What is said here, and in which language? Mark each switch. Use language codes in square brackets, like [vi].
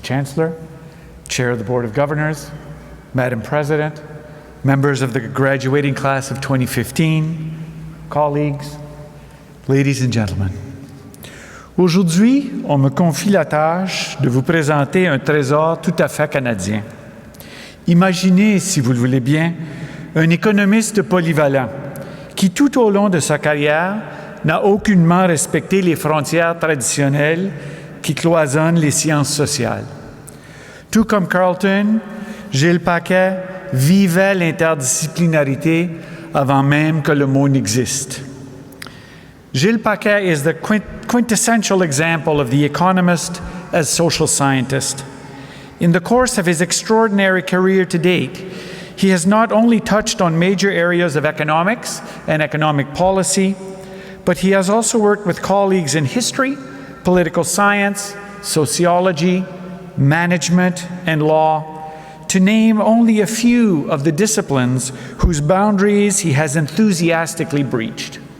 [en] Chancellor, Chair of the Board of Governors, Madam President, members of the graduating class of 2015, colleagues, ladies and gentlemen. [fr] Aujourd'hui, on me confie la tâche de vous présenter un trésor tout à fait canadien. Imaginez, si vous le voulez bien, un économiste polyvalent qui, tout au long de sa carrière, n'a aucunement respecté les frontières traditionnelles qui cloisonnent les sciences sociales. Tout comme Carleton, Gilles Paquet vivait l'interdisciplinarité avant même que le mot n'existe. [en] Gilles Paquet is the quintessential example of the economist as social scientist. In the course of his extraordinary career to date, he has not only touched on major areas of economics and economic policy, but he has also worked with colleagues in history, political science, sociology, management, and law, to name only a few of the disciplines whose boundaries he has enthusiastically breached.